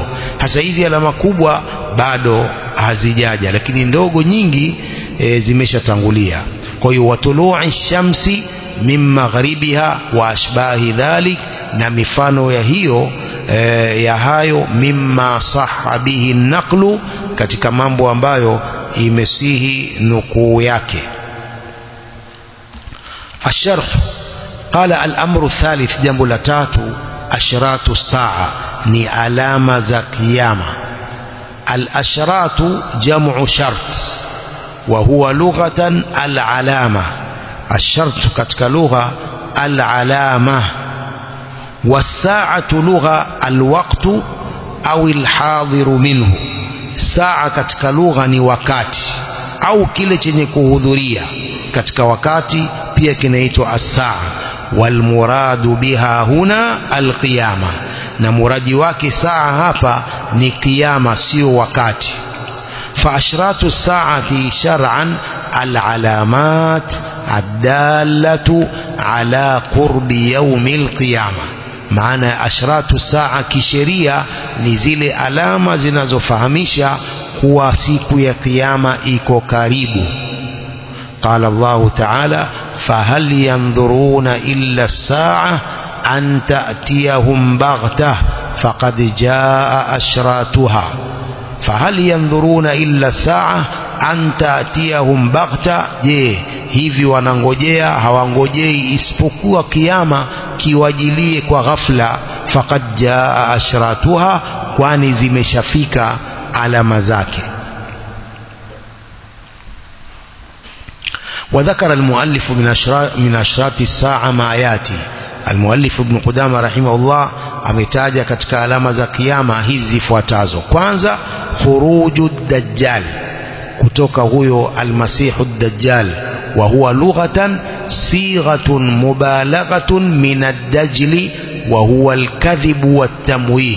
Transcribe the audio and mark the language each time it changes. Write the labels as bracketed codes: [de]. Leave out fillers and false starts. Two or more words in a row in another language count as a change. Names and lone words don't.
[sw] Hasa hizi alama kubwa bado hazijaja, lakini ndogo nyingi zimeshatangulia. Kwa hiyo [ar] وطلوع الشمس من مغربها وأشباه ذلك, [sw] na mifano ya hiyo ya hayo [ar] مما صح به النقل, [sw] katika mambo ambayo imesihi nukuu yake. [ar] الشرح قال الأمر الثالث جنب لتاتو أشراط الساعة [sw] ni alama za kiyama. [ar] الأشراط جمع شرط وهو لغة العلامة. Ash-shart [sw] katika lugha [ar] العلامة والساعة لغة الوقت أو الحاضر منه. [sw] Saa katika lugha ni wakati au kile chenye kuhudhuria katika wakati, pia kinaitwa as-saa. [ar] والمراد بها هنا القيامة, [sw] na muradi wake saa hapa ni kiyama, sio wakati. [ar] فأشراط الساعة شرعا العلامات الدالة على قرب يوم القيامة. [sw] Maana ashratu saa kisheria ni zile alama zinazofahamisha kuwa siku ya kiyama iko karibu. [ar] قال الله تعالى فهل ينظرون إلا الساعة أن تأتيهم بغتة فقد جاء أشراتها. فهل ينظرون إلا الساعة أن تأتيهم بغتة. [sw] je, hivi wanangojea hawangojei isipokuwa kiyama kiwajilie kwa ghafla. [ar] فقد جاء أشراطها, [sw] kwani zimeshafika alama zake. [ar] وذكر المؤلف من أشراط الساعة ما ياتي. المؤلف ابن قدامة رحمه الله [sw] ametaja katika alama za kiyama hizi zifuatazo. [ar] Kwanza, خروج الدجال, [sw] kutoka huyo [ar] almasihu dajjal, وهو لغة صيغة مبالغة من الدجل وهو الكذب والتمويه.